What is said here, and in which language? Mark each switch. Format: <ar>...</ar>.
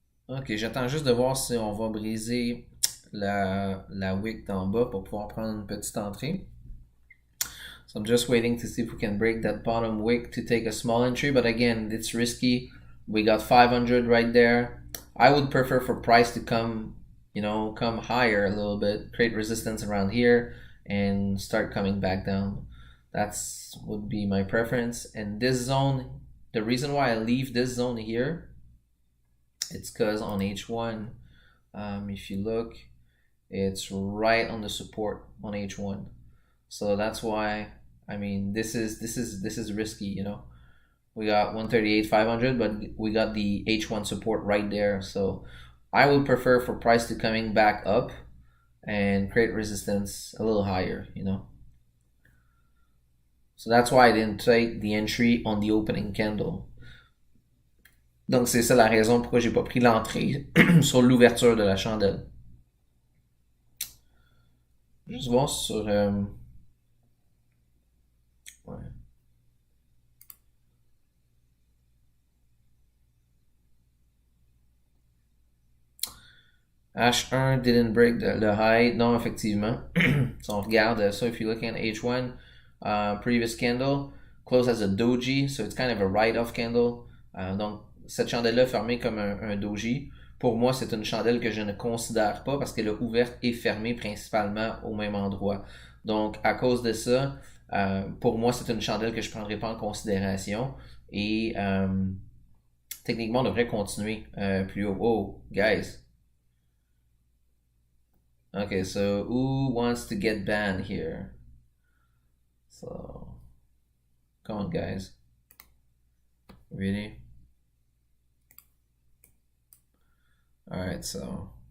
<fr>Ok, j'attends juste de voir si on va briser la wick d'en bas pour pouvoir prendre une petite entrée.</fr> <en>So I'm just waiting to see if we can break that bottom wick to take a small entry, but again, it's risky. We got 500 right there. I would prefer for price to come, you know, come higher a little bit, create resistance around here, and start coming back down. That's would be my preference. And this zone, the reason why I leave this zone here, it's because on H1, if you look, it's right on the support on H1. So that's why, I mean, this is risky, you know. We got 138 500, but we got the H1 support right there. So I would prefer for price to coming back up and create resistance a little higher, you know. So that's why I didn't take the entry on the opening candle.</en> <fr>Donc c'est ça la raison pourquoi j'ai pas pris l'entrée sur l'ouverture de la chandelle. Juste voir sur... ouais.</fr> <en>H1 didn't break the high.</en> <fr>Non, effectivement. Si on regarde ça,</fr> <en>if you're looking at H1, previous candle, close as a doji, so it's kind of a write-off candle.</en> <fr>Donc, cette chandelle-là fermée comme un doji, pour moi, c'est une chandelle que je ne considère pas parce qu'elle est ouverte et fermée principalement au même endroit. Donc, à cause de ça, pour moi, c'est une chandelle que je ne prendrai pas en considération. Et techniquement, on devrait continuer plus haut.</fr> <en>Oh, guys. Okay, so who wants to get banned here? So, come on, guys. Really? Alright, so.</en>